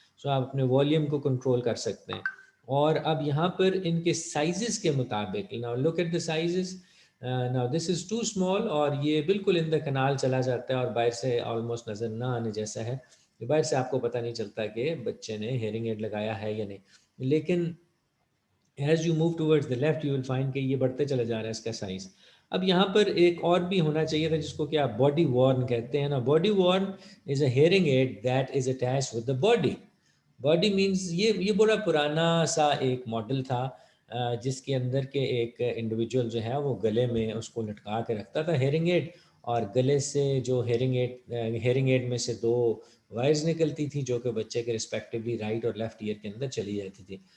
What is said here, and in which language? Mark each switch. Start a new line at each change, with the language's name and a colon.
Urdu: سو آپ اپنے والیوم کو کنٹرول کر سکتے ہیں. اور اب یہاں پر ان کے سائزز کے مطابق، now look at the sizes, now this is to small, اور یہ بالکل ان دا کنال چلا جاتا ہے اور باہر سے آلموسٹ نظر نہ آنے جیسا ہے. باہر سے آپ کو پتہ نہیں چلتا کہ بچے نے ہیئرنگ ایڈ لگایا ہے یا نہیں. لیکن as you move towards the left you will find کہ یہ بڑھتے چلا جا رہا ہے اس کا سائز. اب یہاں پر ایک اور بھی ہونا چاہیے تھا جس کو کہ آپ باڈی وارن کہتے ہیں نا.
English: Body worn is a hearing aid that is attach with the body.
Urdu: Body means یہ بڑا پرانا سا ایک ماڈل تھا جس کے اندر کے ایک انڈیویجول جو ہے وہ گلے میں اس کو لٹکا کے رکھتا تھا ہیئرنگ ایڈ، اور گلے سے جو ہیئرنگ ایڈ میں سے 2 وائرز نکلتی تھی جو کہ بچے کے رسپیکٹیولی رائٹ اور لیفٹ ایئر کے اندر چلی جاتی تھی.